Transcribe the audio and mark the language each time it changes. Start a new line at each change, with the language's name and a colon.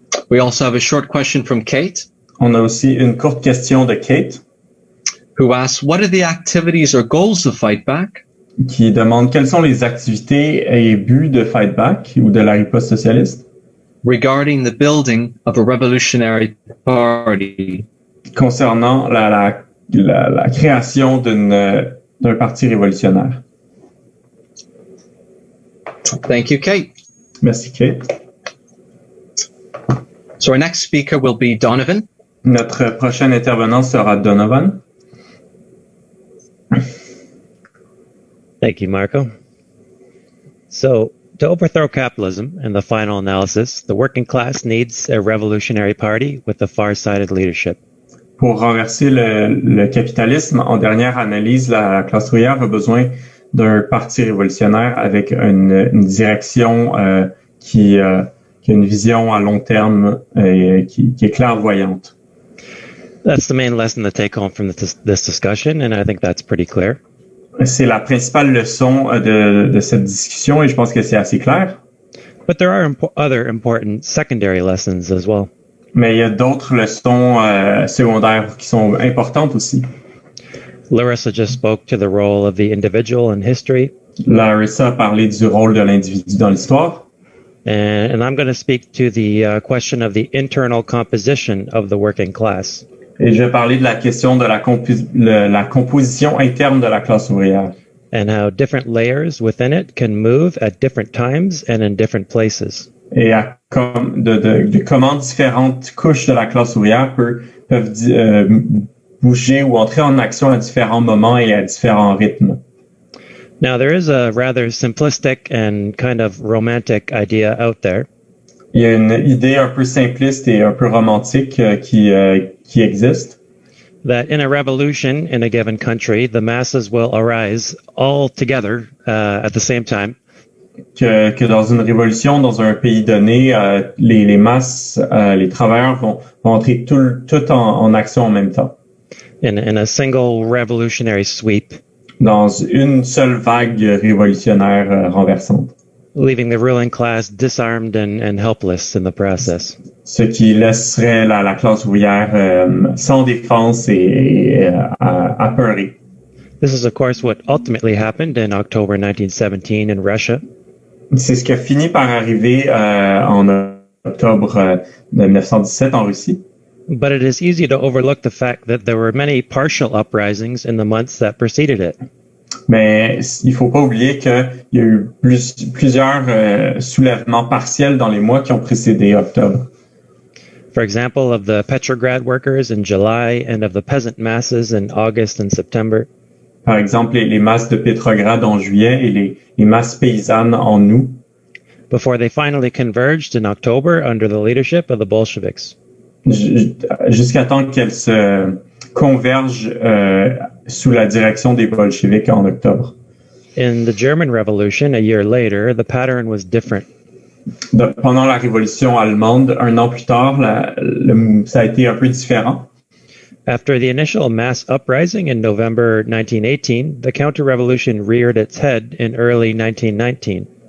English: We also have a short question from Kate.
French: On a aussi une courte question de Kate,
English: who asks, what are the activities or goals of Fight Back?
French: Qui demande quelles sont les activités et buts de Fight Back ou de la riposte socialiste
English: regarding the building of a revolutionary party.
French: Concernant la création d'un parti révolutionnaire.
English: Thank you, Kate.
French: Merci, Kate.
English: So our next speaker will be Donovan.
French: Notre prochain intervenant sera Donovan.
English: Thank you, Marco. So, to overthrow capitalism in the final analysis, the working class needs a revolutionary party with a far-sighted leadership.
French: Pour renverser le capitalisme, en dernière analyse, la classe ouvrière a besoin d'un parti révolutionnaire avec une direction qui a une vision à long terme et qui est clairvoyante.
English: That's the main lesson to take home from this discussion, and I think that's pretty clear.
French: C'est la principale leçon de cette discussion et je pense que c'est assez clair.
English: But there are other important secondary lessons as well.
French: Mais il y a d'autres leçons secondaires qui sont importantes aussi.
English: Larissa just spoke to the role of the individual in history.
French: Larissa a parlé du rôle de l'individu dans l'histoire.
English: And I'm going to speak to the question of the internal composition of the working class.
French: Et je vais parler de la question de la composition interne de la classe ouvrière.
English: And how different layers within it can move at different times and in different places.
French: Et de comment différentes couches de la classe ouvrière peuvent bouger ou entrer en action à différents moments et à différents rythmes.
English: Now, there is a rather simplistic and kind of romantic idea out there.
French: Il y a une idée un peu simpliste et un peu romantique qui existe.
English: That in a revolution in a given country, the masses will arise all together at the same time.
French: Que dans une révolution, dans un pays donné, les masses, les travailleurs vont entrer tout en action en même temps.
English: In a single revolutionary sweep.
French: Dans une seule vague révolutionnaire renversante.
English: Leaving the ruling class disarmed and helpless in the process.
French: Ce qui laisserait la classe ouvrière sans défense et apeurée.
English: This is of course what ultimately happened in October 1917 in Russia.
French: C'est ce qui a fini par arriver en octobre 1917 en Russie.
English: But it is easy to overlook the fact that there were many partial uprisings in the months that preceded it.
French: Mais il faut pas oublier qu'il y a eu plusieurs soulèvements partiels dans les mois qui ont précédé octobre.
English: For example, of the Petrograd workers in July and of the peasant masses in August and September.
French: Par exemple, les masses de Petrograd en juillet et les masses paysannes en août.
English: Before they finally converged in October under the leadership of the Bolsheviks.
French: Jusqu'à temps qu'elles se convergent sous la direction des bolcheviks en octobre.
English: In the German Revolution, a year later, the pattern was different.
French: Pendant la Révolution allemande, un an plus tard, ça a été un peu différent.
English: After the initial mass uprising in November 1918, the counter-revolution reared its head in early 1919.